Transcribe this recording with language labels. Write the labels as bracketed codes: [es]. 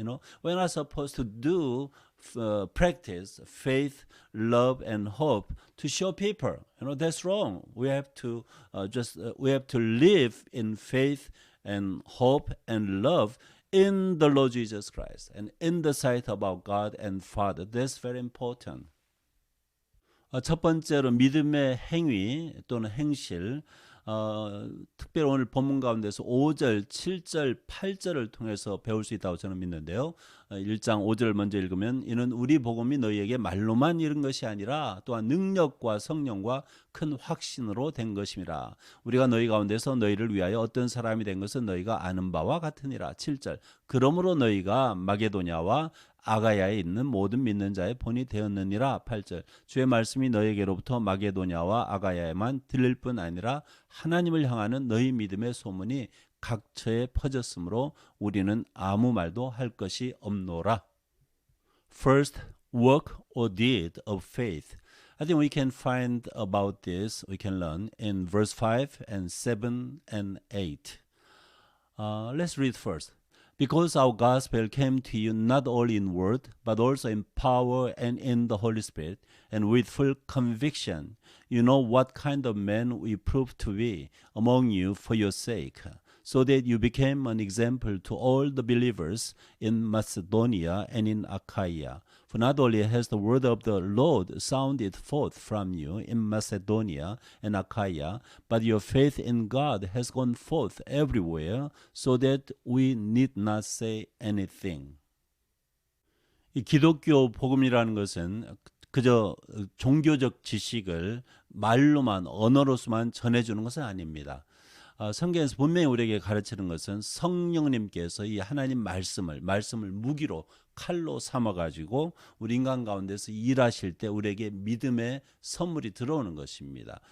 [en] You know, we're not supposed to do practice faith, love, and hope to show people. You know, that's wrong. We have to we have to live in faith and hope and love in the Lord Jesus Christ and in the sight of our God and Father. That's very important. [ko] 첫 번째로 믿음의 행위 또는 행실, 특별히 오늘 본문 가운데서 5절, 7절, 8절을 통해서 배울 수 있다고 저는 믿는데요. 1장 5절 먼저 읽으면 이는 우리 복음이 너희에게 말로만 이른 것이 아니라 또한 능력과 성령과 큰 확신으로 된 것임이라. 우리가 너희 가운데서 너희를 위하여 어떤 사람이 된 것은 너희가 아는 바와 같으니라. 7절 그러므로 너희가 마게도냐와 아가야에 있는 모든 믿는 자의 본이 되었느니라. 8절 주의 말씀이 너희에게로부터 마게도냐와 아가야에만 들릴 뿐 아니라 하나님을 향하는 너희 믿음의 소문이 각처에 퍼졌으므로 우리는 아무 말도 할 것이 없노라. [en] First, work or deed of faith. I think we can find about this, we can learn in verse 5 and 7 and 8. Let's read first. Because our gospel came to you not only in word, but also in power and in the Holy Spirit, and with full conviction, you know what kind of men we proved to be among you for your sake, so that you became an example to all the believers in Macedonia and in Achaia. For not only has the word of the Lord sounded forth from you in Macedonia and Achaia, but your faith in God has gone forth everywhere, so that we need not say anything. [ko] 이 기독교 복음이라는 것은 그저 종교적 지식을 말로만 언어로서만 전해주는 것은 아닙니다. 성경에서 분명히 우리에게 가르치는 것은 성령님께서 이 하나님 말씀을 무기로 칼로 삼아가지고 우리 인간 가운데서 일하실 때 우리에게 믿음의 선물이 들어오는 것입니다.